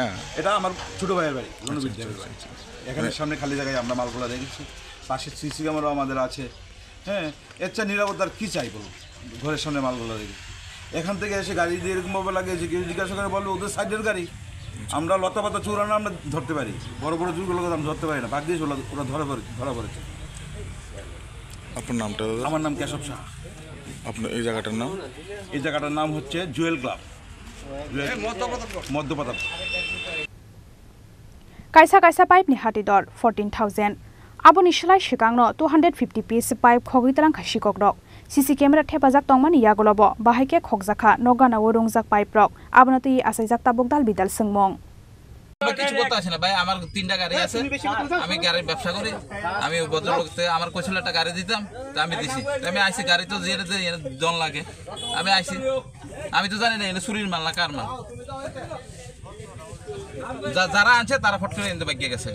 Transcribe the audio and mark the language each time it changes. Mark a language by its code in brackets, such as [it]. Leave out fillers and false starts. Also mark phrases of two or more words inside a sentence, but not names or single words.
[bn] এটা আমার ছোটো ভাইয়ের বাড়ি এখানে সামনে খালি জায়গায় আমরা মালগুলো দেখেছি পাশে [en] CC camera [bn] আমাদের আছে হ্যাঁ এর চেয়ে নিরাপত্তার কী চাই বলুন ঘরের সামনে মালগুলো দেখি এখান থেকে এসে গাড়ি দিয়ে এরকমভাবে লাগিয়েছে কেউ জিজ্ঞাসা করে বলবে ওদের সাইডের গাড়ি আমরা লতা পাতা চুরানো আমরা ধরতে পারি বড় চুরগুলোকে আমরা ধরতে পারি না ভাগ্যিস ওরা ধরা পড়েছে আপনার নামটা আমার নাম কেশব শাহ আপনার এই জায়গাটার নাম হচ্ছে জুয়েল ক্লাব Madhya Pratapgarh [trp] Kaisa pipe ni hati dor 14,000 Aboni shlai sikangno 250 [en] piece pipe [trp] khogwi Thangkha Sikokrok [en] CC camera [trp] thepajak tongmani Yakulo bo bahaike khokjakha nogana rungjak pipe rok abonati asaijak tabok dal bidal sungmong [bn] কিছু করতে আসে না ভাই আমার 3টা গাড়ি আছে আমি গাড়ির ব্যবসা করি আমি ভদ্রলোককে আমার কইছিল একটা গাড়ি দিতাম তা আমি দিছি আমি আইছি গাড়ি তো যে জন লাগে আমি আইছি আমি তো জানি না এটা চুরির মাল না কার মাল যারা আনছে তারা ফট করে এনে বাগিয়ে গেছে